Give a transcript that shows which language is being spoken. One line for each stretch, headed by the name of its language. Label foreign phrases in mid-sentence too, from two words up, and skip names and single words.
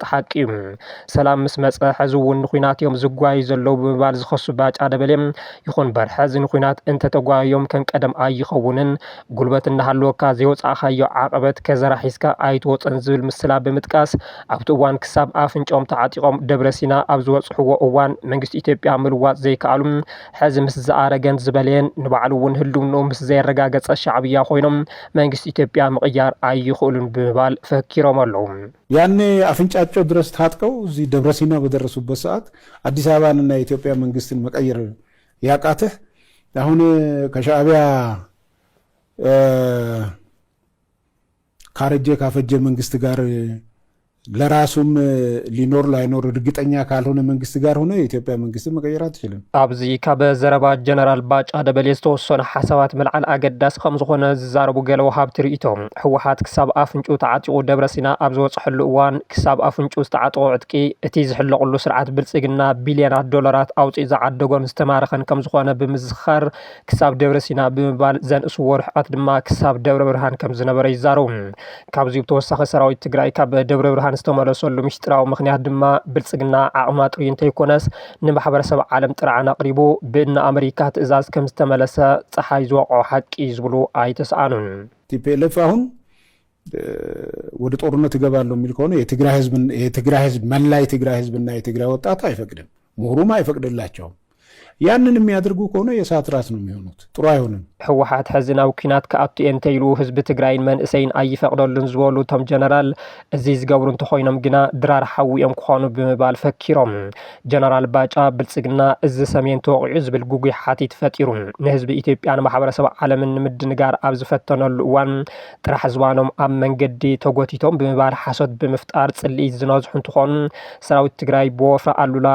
Tigrinya: ሓቂ እዩ ሰላም ምስ መፀ ሕዚ እውን ኩናት እዮም ዝጓዩ ዘለው ብምባል ዝኸሱ ባጫ ደበሌ ይኹን በር ሕዚ ኩናት እንተተጓዮም ከም ቀደም ኣይኸውንን ጉልበት እናሃለወካ ዘይወፃእኻዮ ዓቐበት ከዘራሒስካ ኣይትወፅን ዝብል ምስላ ብምጥቃስ ኣብቲ እዋን ክሳብ ኣፍንጮም ተዓጢቖም ደብረሲና ኣብ ዝበፅሕዎ እዋን መንግስቲ ኢትዮጵያ ምልዋጥ ዘይከኣሉ ሕዚ ምስ ዝኣረገን ዝበለየን ንባዕሉ እውን ህልውንኡ ምስ ዘየረጋገፀ ሻዕብያ ኮይኖም መንግስቲ ኢትዮጵያ ምቕያር ኣይኽእሉን ብምባል ፈኪሮም ኣለዉ
Amharic: ያኔ አፍንጫቸው ድረስ ታጥቀው እዚህ ደብረሲና በደረሱበት ሰዓት አዲስ አበባንና የኢትዮጵያ መንግስትን መቀየር ያቃተህ አሁን ከሻዕቢያ ካረጀ ካፈጀ መንግስት ጋር ለራሱም ሊኖር ላይኖር እርግጠኛ ካልሆነ መንግስት ጋር ሆነ የኢትዮጵያ መንግስት መቀየር አትችልም
Tigrinya: ኣብዚ ካብ ዘረባ ጀነራል ባጫ ደበሌ ዝተወሰኑ ሓሳባት መልዓል ኣገዳስ ከም ዝኾነ ዝዛረቡ ገለ ወሃብቲ ርእይቶም ሕወሓት ክሳብ ኣፍንጩ ተዓጢቑ ደብረሲና ኣብ ዝበፅሐሉ እዋን ክሳብ ኣፍንጩ ዝተዓጠቑ ዕጥቂ እቲ ዝሕለቑሉ ስርዓት ብልጽግና ቢልዮናት ዶላራት ኣውፂኡ ዝዓደጎን ዝተማረኸን ከም ዝኾነ ብምዝኻር ክሳብ ደብረሲና ብምባል ዘንእስዎ ርሕቀት ድማ ክሳብ ደብረ ብርሃን ከም ዝነበረ ይዛረቡ ካብዚ ብተወሳኺ ሰራዊት ትግራይ ካብ ደብረ ብርሃን ዝተመለሰሉ ምስጢራዊ ምክንያት ድማ ብልጽግና ዓቕማ ጥሪ እንተይኮነስ ንማሕበረሰብ ዓለም ጥርዓን ኣቕሪቡ ብእና ኣሜሪካ ትእዛዝ ከም ዝተመለሰ ፀሓይ ዝወቅዖ ሓቂ ዝብሉ ኣይተሰኣኑን
Amharic: ቲፒኤልኤፍ አሁን ወደ ጦርነት ይገባሉ የሚል ከሆነ የትግራይ ህዝብ መላ የትግራይ ህዝብና የትግራይ ወጣት አይፈቅድም ምሁሩም አይፈቅድላቸውም ያንን የሚያደርጉ ከሆነ የሳት ራስ ነው የሚሆኑት ጥሩ አይሆንም
Tigrinya: ሕወሓት ሕዝናው ኩናት ከኣቱ እንተይሉ ህዝቢ ትግራይን መንእሰይን ኣይፈቅደሉን ዝበሉ ቶም ጀነራል እዚ ዝገብሩ እንተኾይኖም ግና ድራር ሓዊኦም ክኾኑ ብምባል ፈኪሮም ጀነራል ባጫ ብልጽግና እዚ ሰሜን ተወቂዑ ዝብል ጉጉይ ሓቲት ፈጢሩ ንህዝቢ ኢትዮጵያን ማሕበረሰብ ዓለምን ንምድንጋር ኣብ ዝፈተነሉ እዋን ጥራሕ ዝባኖም ኣብ መንገዲ ተጎቲቶም ብምባል ሓሶት ብምፍጣር ጽልኢ ዝነዝሑ እንትኾኑ ሰራዊት ትግራይ ብወፍራ ኣሉላ